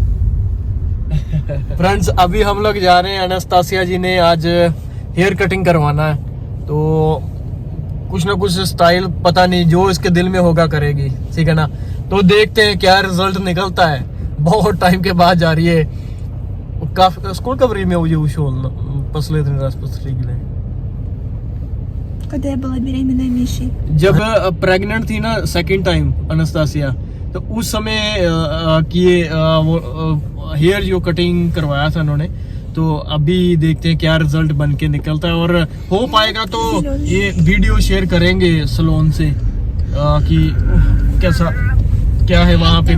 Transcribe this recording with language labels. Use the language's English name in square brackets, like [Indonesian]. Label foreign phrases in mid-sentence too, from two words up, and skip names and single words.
[Hindi] फ्रेंड्स, अभी हम लोग जा रहे हैं, अनस्तासिया जी ने आज [English] hair cutting [Hindi] करवाना है, तो कुछ ना कुछ स्टाइल पता नहीं जो इसके दिल में होगा करेगी, ठीक है ना। तो देखते हैं क्या रिजल्ट निकलता है। बहुत टाइम के बाद जा रही है, [Russian] сколько время уже ушел последний раз постригли? Когда я была беременной Мишей. [Hindi] जब प्रेग्नेंट थी ना [English] second time [Hindi] अनस्तासिया, तो उस समय किए वो हेयर जो कटिंग करवाया था उन्होंने। तो अभी देखते हैं क्या रिजल्ट बन के निकलता है, और हो पाएगा तो ये [English] video share [Hindi] करेंगे सलोन से कि कैसा क्या है वहाँ पे।